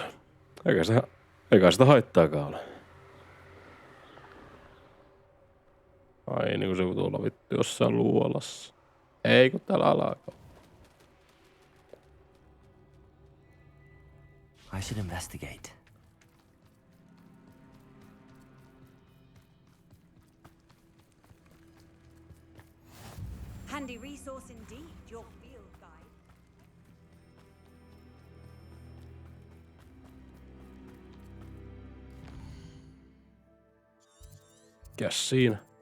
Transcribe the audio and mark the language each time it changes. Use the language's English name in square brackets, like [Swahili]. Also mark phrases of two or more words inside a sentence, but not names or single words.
[Finnish] Eikä sitä haittaakaan ole. Ai niin kuin se tuolla vittu jossain luolassa. Ei kun täällä alkaa. [English] I should investigate. Handy resource indeed, your field guide. [Finnish] Mikäs siinä?